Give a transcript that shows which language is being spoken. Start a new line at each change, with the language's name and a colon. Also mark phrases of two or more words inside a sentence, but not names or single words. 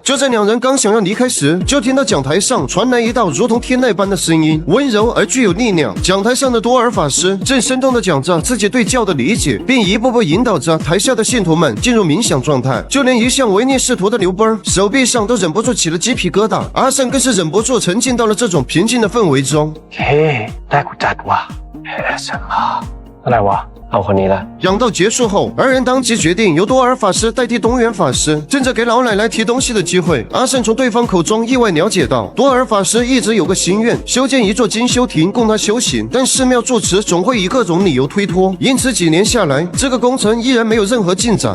Chinese: 就在2人刚想要离开时，就听到讲台上传来一道如同天籁般的声音，温柔而具有力量。讲台上的多尔法师正生动地讲着自己对教的理解，并一步步引导着台下的信徒们进入冥想状态。就连一向唯利是图的刘波手臂上都忍不住起了鸡皮疙瘩，阿胜更是忍不住沉浸到了这种平静的氛围中。
Thai: เฮ้ได้กูจัดว่ะ ASMR อะไรวะ เอาคนนี้ละ
Chinese: 讲道结束后，二人当即决定由多尔法师代替东元法师。趁着给老奶奶提东西的机会，阿胜从对方口中意外了解到，多尔法师一直有个心愿，修建一座精修亭供他修行，但寺庙住持总会以各种理由推脱，因此几年下来，这个工程依然没有任何进展。